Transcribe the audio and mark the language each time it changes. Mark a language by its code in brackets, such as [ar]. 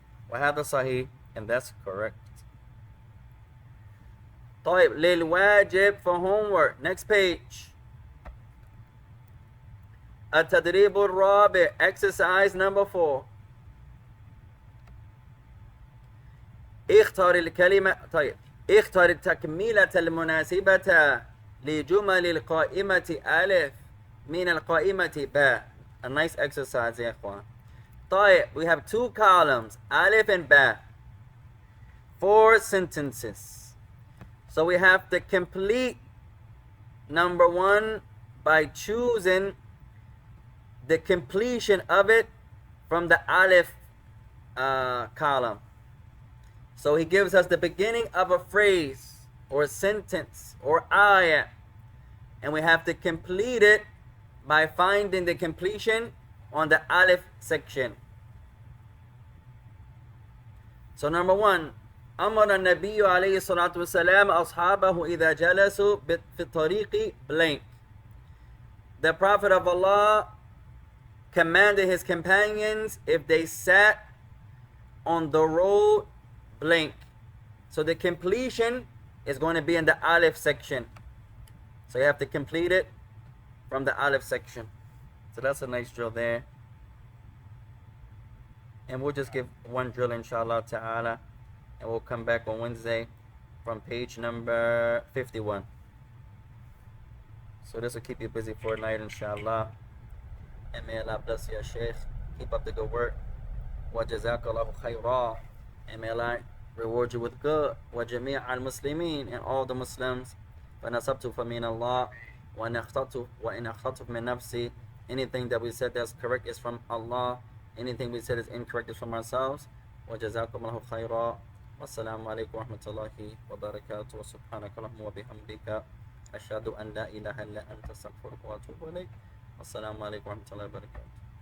[ar] وهذا صحيح, [en] and that's correct. [ar] طيب, للواجب, [en] for homework. Next page. [ar] التدريب الرابع, [en] exercise number 4. [ar] اختار الكلمة. طيب, اختار التكملة المناسبة لجمل القائمة ألف من القائمة باء. [en] A nice exercise [ar] يا إخوان. [en] طيب, we have 2 columns, ألف and باء. 4 sentences. So we have to complete number 1 by choosing the completion of it from the Aleph column. So he gives us the beginning of a phrase or a sentence or ayah, and we have to complete it by finding the completion on the Aleph section. So number 1, [ar] أمر النبي عليه الصلاة والسلام أصحابه إذا جلسوا في الطريق blank. [en] The Prophet of Allah commanded his companions if they sat on the road blank. So the completion is going to be in the Aleph section. So you have to complete it from the Aleph section. So that's a nice drill there. And we'll just give one drill inshallah ta'ala. And we'll come back on Wednesday from page number 51. So this will keep you busy for a night, inshallah. And may Allah bless you, Shaykh. Keep up the good work. [ar] Wa jazakallahu khayra. [en] And may Allah reward you with good. [ar] Wa jami' al-muslimin, [en] and all the Muslims. [ar] فَنَصَبْتُ فَمِنَ اللَّهِ وَإِنْ أَخْطَأْتُ مِنْ نَفْسِي. [en] Anything that we said that's correct is from Allah. Anything we said is incorrect is from ourselves. [ar] Wa jazakumullahu khayra. والسلام عليكم ورحمة الله وبركاته وسبحانك اللهم وبحمدك أشهد أن لا إله إلا أنت أستغفرك وأتوب إليك والسلام عليكم ورحمة الله وبركاته.